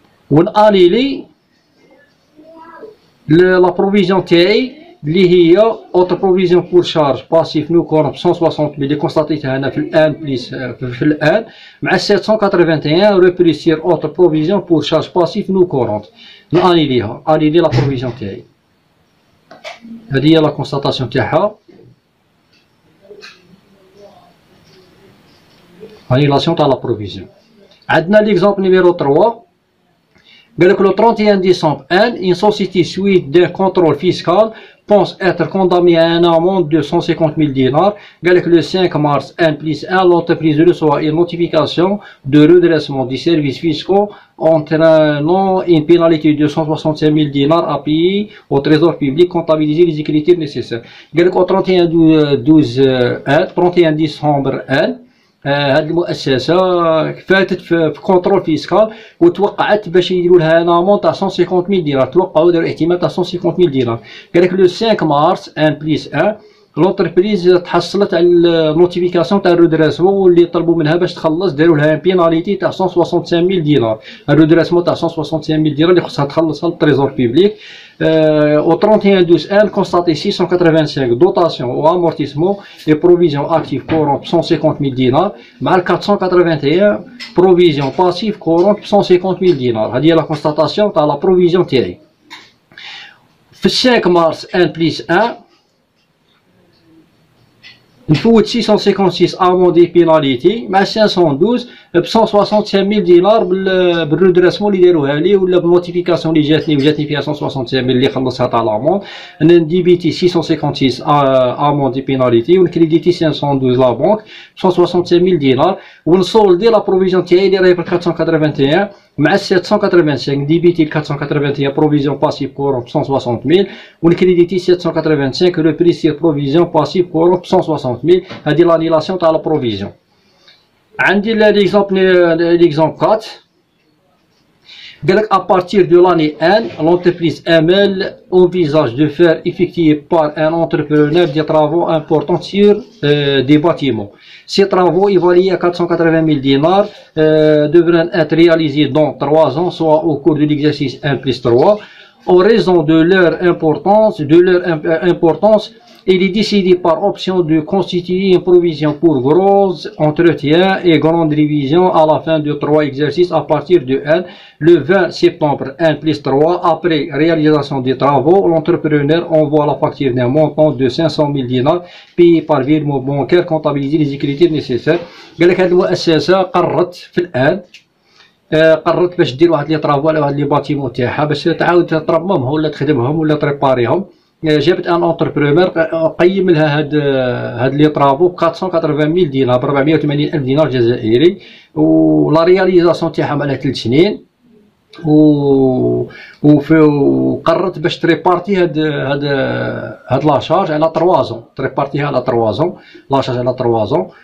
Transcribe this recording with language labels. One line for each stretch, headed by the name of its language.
Arabic: ونانيلي لا بروفيزيون تاعي اللي هي اوتر بروفيزيون بور شارج باسيف نو كورون ب 160 اللي كونستاتيتها انا في الان بليس في الان مع 781 ريبريسير اوتر بروفيزيون بور شارج باسيف نو كورون نانيليها انيلي لا بروفيزيون تاعي. هذه هي لا كونستاتاسيون تاعها. انيلاسيون تاع لا بروفيزيون. عندنا ليكزومبل نيميرو 3
French: Le 31 décembre, une société suite d'un contrôle fiscal pense être condamnée à une amende de 150 000 dinars. Le 5 mars, N plus 1, l'entreprise reçoit une notification de redressement des services fiscaux entraînant une pénalité de 165 000 dinars à payer au trésor public, comptabiliser les écritures nécessaires. Au 31 décembre,
Arabic: هاد المؤسسه فاتت في كونترول فيسكال وتوقعت باش يديروا لها ان امون تاع 150 ميل دينار، توقعوا داروا احتمال تاع 150 ميل دينار. قال لك لو 5 مارس 1 بليس 1 لونتربريز تحصلت على النوتيفيكاسيون تاع الرودريسمون واللي طلبوا منها باش تخلص، داروا لها بيناليتي تاع 165 ميل دينار. الرودريسمون تاع 165 ميل دينار اللي خصها تخلصها للتريزور بيبليك.
French: Au 31 12 elle constaté 685 dotations ou amortissement et provisions actives courantes 150 000 dinars, mal 481 provisions passives courantes 150 000 dinars.
Arabic: هذه la constatation تاع la provision تاعي. في 5 mars 1 plus 1 نفوت 656 اموندي بيناليتي مع 512 ب 165 000 دينار بالرودريسمون اللي داروها لي ولا بالنوتيفيكاسيون اللي جاتني فيها 165 000 اللي خلصها تاع لاموند. نديبيتي 656 اموندي بيناليتي ونكريديتي 512 لا بنك 165 000 دينار ونسولدي لا بروفيزيون تاعي اللي راهي ب 481 مع 785 ديبيتي 481 بروفيزيون باسيف كورون ب 160 000 ونكريديتي 785 ريبريسير بروفيزيون باسيف كورون ب 160 000. هذه لانيلاسيون تاع لا بروفيزيون. عندي ليكزامبل 4 قال لك
French: à partir de l'année 1 l'entreprise ML envisage de faire effectuer par un entrepreneur des travaux importants sur des bâtiments. Ces travaux évalués à 480 000 dinars devront être réalisés dans 3 ans, soit au cours de l'exercice 1 plus 3. En raison de leur importance, il est décidé par option de constituer une provision pour gros entretien et grande révision à la fin de 3 exercices à partir de 1. Le 20 septembre 1 plus 3, après réalisation des travaux, l'entrepreneur envoie la facture d'un montant de 500 000 dinars payé par virement bancaire, comptabiliser les écritures nécessaires.
Arabic: قال لك هذه المؤسسة قررت في الآن قررت باش دير واحد لي طرافو على واحد لي باتيمون تاعها باش تعاود ترممهم ولا تخدمهم ولا تريباريهم. جابت ان اونتربرونور قيم لها هاد لي طرافو ب 480 000 دينار ب 480 الف دينار جزائري ولا رياليزاسيون تاعها على 3 سنين وقررت باش تريبارتي هاد لا شارج على 3 زون، تريبارتيها على 3 زون، لا شارج على 3 زون.